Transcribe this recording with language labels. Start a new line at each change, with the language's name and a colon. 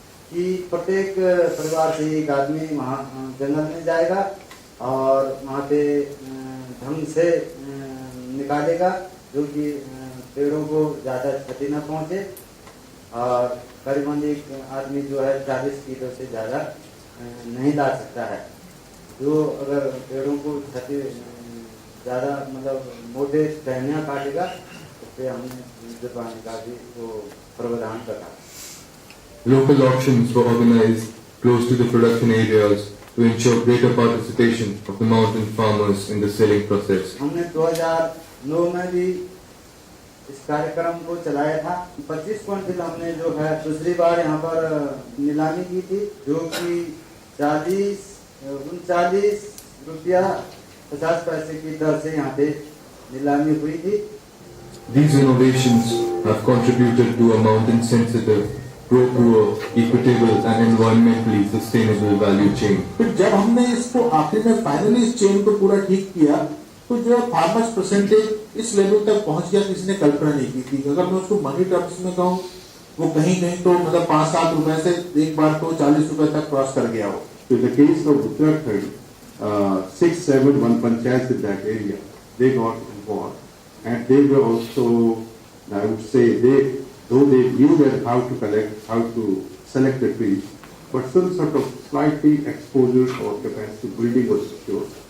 Hindi: कि प्रत्येक परिवार से एक आदमी वहाँ जंगल में जाएगा और वहाँ पे ढंग से निकालेगा जो कि पेड़ों को ज़्यादा क्षति न पहुँचे, और करीबन एक आदमी जो है 40 किलो से ज़्यादा नहीं ला सकता है। जो अगर पेड़ों को क्षति ज़्यादा मतलब मोटे टहनियाँ काटेगा तो फिर हमने जुर्माने का भी वो प्रावधान करा।
English: Local auctions were organized close to the production areas to ensure greater participation of the mountain farmers in the selling process.
Hindi: हमने 2009 में भी इस कार्यक्रम को चलाया था। 25 क्विंटल हमने जो है दूसरी बार यहाँ पर नीलामी की थी, जो कि 39 रुपया 50 पैसे की दर से यहाँ पे नीलामी हुई थी।
English: These innovations have contributed to a mountain-sensitive, pro-poor, equitable and environmentally sustainable value chain.
Hindi: फिर जब हमने इसको आखिर में फाइनली इस चेन को पूरा ठीक किया तो जो फार्मर्स परसेंटेज इस लेवल तक पहुंच गया किसी ने कल्पना नहीं की थी। अगर मैं उसको
English: money terms
Hindi: में कहूँ वो कहीं नहीं तो मतलब 5-7 रुपए से एक बार तो 40 रुपए तक क्रॉस कर गया हो।
English: So in the case of Uttarakhand, 6-7 panchayats in that area, they got involved, and they were also, I would say, though they knew that how to select the trees, but some sort of slightly exposure or capacity building was secured.